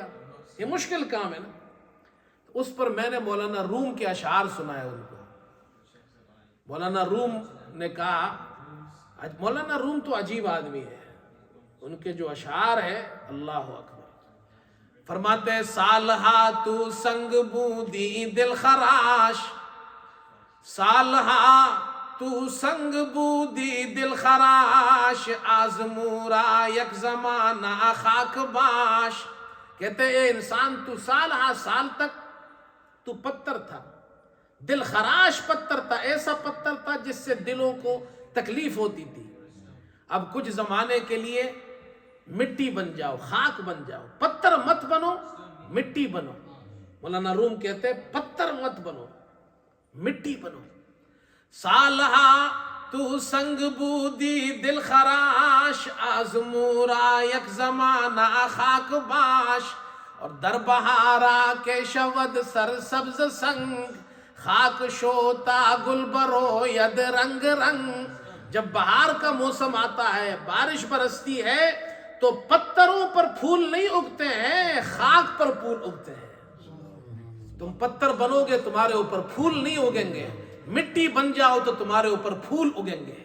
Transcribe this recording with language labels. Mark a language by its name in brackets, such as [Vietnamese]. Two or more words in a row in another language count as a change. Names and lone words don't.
[Urdu] یہ مشکل کام ہے نا. اس پر میں نے مولانا روم کے اشعار سنائے ان کو. مولانا روم نے کہا، مولانا روم تو عجیب آدمی ہے، ان کے جو اشعار ہے اللہ اکبر. فرماتے ہیں [Persian] سالہا تو سنگ بودی دل خراش، سالہا تو سنگ بودی دل خراش، آزمورا یک زمانہ خاک باش. [Urdu] کہتے اے انسان تو سالہا سال تک تو پتھر تھا، دل خراش پتھر تھا، ایسا پتھر تھا جس سے دلوں کو تکلیف ہوتی تھی. اب کچھ زمانے کے لیے مٹی بن جاؤ، خاک بن جاؤ، پتھر مت بنو مٹی بنو. مولانا روم کہتے ہیں پتھر مت بنو مٹی بنو. [Persian] سالہا تو سنگ بودی دل خراش، آزمورا یک زمانہ خاک باش. اور در بہارا کے شود سر سبز سنگ، خاک شوتا گل برو ید رنگ رنگ. [Urdu] جب بہار کا موسم آتا ہے، بارش برستی ہے تو پتھروں پر پھول نہیں اگتے ہیں، خاک پر پھول اگتے ہیں. تم پتھر بنو گے تمہارے اوپر پھول نہیں اگیں گے، مٹی بن جاؤ تو تمہارے اوپر پھول اگیں گے.